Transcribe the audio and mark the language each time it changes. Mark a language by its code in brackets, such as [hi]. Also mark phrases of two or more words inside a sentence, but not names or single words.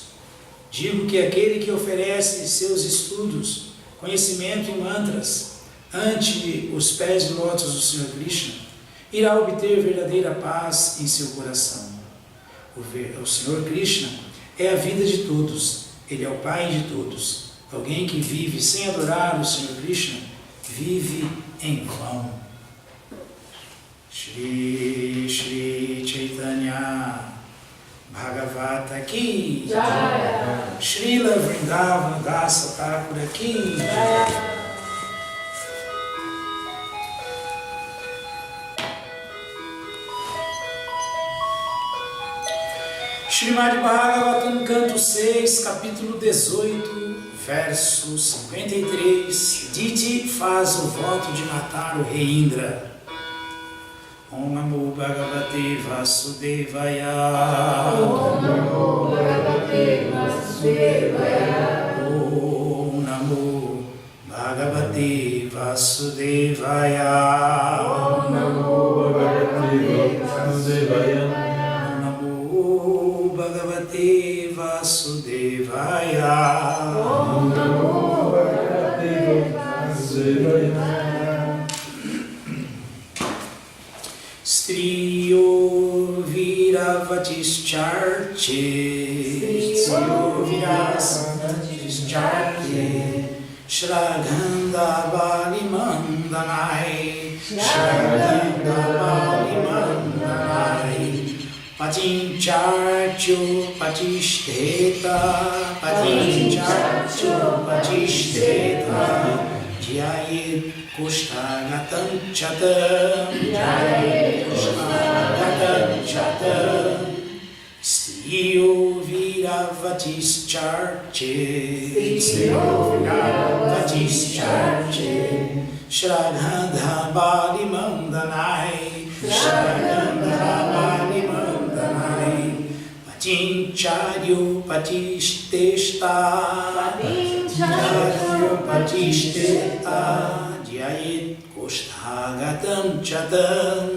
[pt] Digo que aquele que oferece seus estudos, conhecimento e mantras ante os pés de lótus do Senhor Krishna, irá obter verdadeira paz em seu coração. O Senhor Krishna é a vida de todos, Ele é o Pai de todos. Alguém que vive sem adorar o Senhor Krishna, vive em vão. [sa] Shri Shri Chaitanya Bhagavata Ki Jaya, Srila Vrindavan Dasa Thakura Ki Jaya. [pt] Srimad Bhagavatam, canto 6, capítulo 18, verso 53. Diti faz o voto de matar o rei Indra. [sa] Om Namo Bhagavate Vasudevaya. Om Namo Bhagavate Vasudevaya. Om Namo Bhagavate Vasudevaya. Om Namo Bhagavate Vasudevaya. Bhagavate Vasudevaya. Om Namo Bhagavate Vasudevaya. Striyo Viravatischarche. Striyo Viravatischarche. Shraganda Bali Mandanai. Shraganda Bali Mandanai. Patincharcho Patishteta. Patinchacho Patishteta. Jayet Kushtagatam Chatam. Jayet Kushtagatam Chatam. Striyo Viravatischarche. Striyo Viravatischarche. Shraddha Bali Mandanai. Shraddha Bali Mandanai. Patincharyo Patishtesta. Patinchayo Patishteta. Jayet Kushtagatam Chatam.